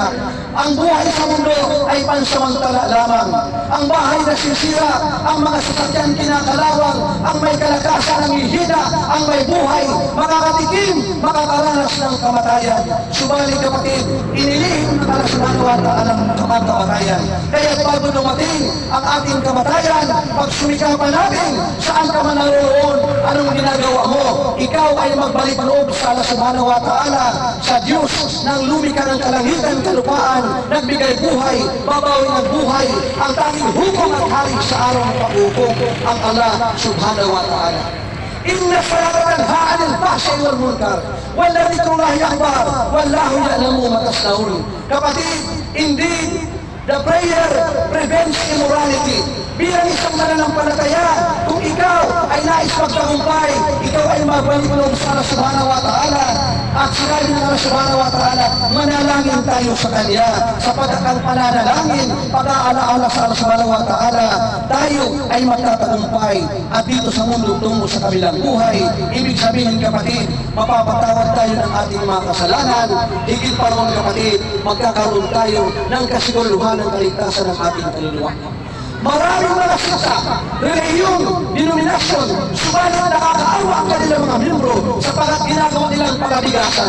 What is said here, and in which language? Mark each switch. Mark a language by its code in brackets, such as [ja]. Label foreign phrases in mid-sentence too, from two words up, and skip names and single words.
[tl] Ang buhay sa mundo ay pansamantala lamang. Ang bahay na sisira, ang mga sasakyan kinakalawang, ang may kalakasan ng ihina, ang may buhay, makakatikim, makakaranas ng kamatayan. Subalit kapatid, inilihim ng Allah [ar] سبحانه وتعالى [tl] ang kamatayan. Kaya bago dumating ang ating kamatayan, pag sumikapan natin, saan ka man naroon, anong ginagawa mo? Ikaw ay magbalik loob sa Allah [ar] سبحانه وتعالى, [tl] sa Diyos ng lumikha ng kalangitan, kalupaan, nagbigay buhay, babawin ng buhay, ang tanging hukom at hari sa araw ng pag-ukom, ang Allah [ar] سبحانه وتعالى. إن الصلاة تنهى عن الفحشاء والمنكر ولذكر الله أكبر والله يعلم ما تصنعون. [tl] Kapatid, [en] indeed the prayer prevents immorality. [tl] Bilang isang mananampalataya, kung ikaw ay nais magtagumpay, ikaw ay magbalik loob sa Allah [ar] سبحانه وتعالى, [tl] at sinabi ng Allah [ar] سبحانه وتعالى, [tl] manalangin tayo sa Kanya, sapagkat ang pananalangin, pag-aalaala sa Allah [ar] سبحانه وتعالى, [tl] tayo ay magtatagumpay. At dito sa mundo tungo sa kabilang buhay, ibig sabihin kapatid, mapapatawad tayo ng ating mga kasalanan. Higit pa roon kapatid, magkakaroon tayo ng kasiguraduhan ng kaligtasan ng ating kaluluwa. Maraming mga siksa, relihiyon, denominasyon, subalit nakakaawa ang kanilang mga membro sapagkat ginagawa nilang pagabigasan.